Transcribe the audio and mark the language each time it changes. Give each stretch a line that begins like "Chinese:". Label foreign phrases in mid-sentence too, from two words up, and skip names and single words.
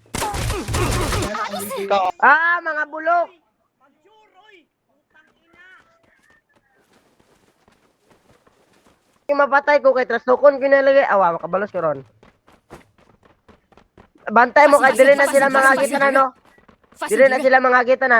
Cebuano: Mga bulok. Yung mapatay ko kay Trasukon kinalagay. Awa, makabalos ko ron. Bantay mo kay dili na sila mga gitanan, no?
Chinese: 发现
Cebuano: Dili
Chinese: 敌
Cebuano: na
Chinese: 人，
Cebuano: sila mga gitanan.